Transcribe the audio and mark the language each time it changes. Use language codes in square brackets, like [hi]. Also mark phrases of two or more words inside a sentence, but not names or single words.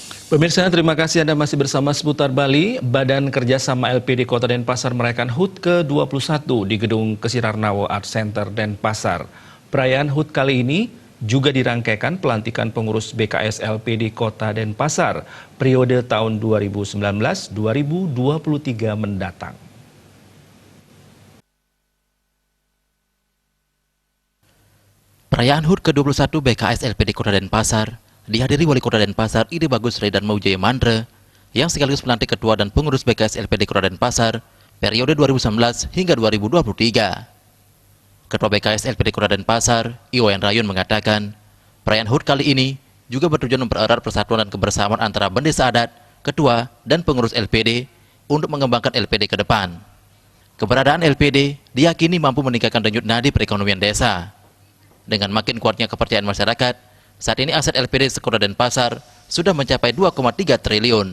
[id] Pemirsa, terima kasih Anda masih bersama Seputar Bali. Badan Kerjasama LPD Kota Denpasar merayakan HUT ke-21 di Gedung Kesirarnawo Art Center Denpasar. Perayaan HUT kali ini juga dirangkaikan pelantikan pengurus BKS LPD Kota Denpasar periode tahun 2019-2023 mendatang. Perayaan HUT ke-21 BKS LPD Kota Denpasar dihadiri Wali Kota Denpasar Ide Bagus Redan Maujaya Mandre yang sekaligus pelantik ketua dan pengurus BKS LPD Kota Denpasar periode 2019 hingga 2023. Ketua BKS LPD Kota Denpasar, Iwayan Rayun mengatakan, perayaan HUT kali ini juga bertujuan mempererat persatuan dan kebersamaan antara bendesa adat, ketua, dan pengurus LPD untuk mengembangkan LPD ke depan. Keberadaan LPD diyakini mampu meningkatkan denyut nadi perekonomian desa. Dengan makin kuatnya kepercayaan masyarakat, saat ini aset LPD Kota Denpasar sudah mencapai 2,3 triliun.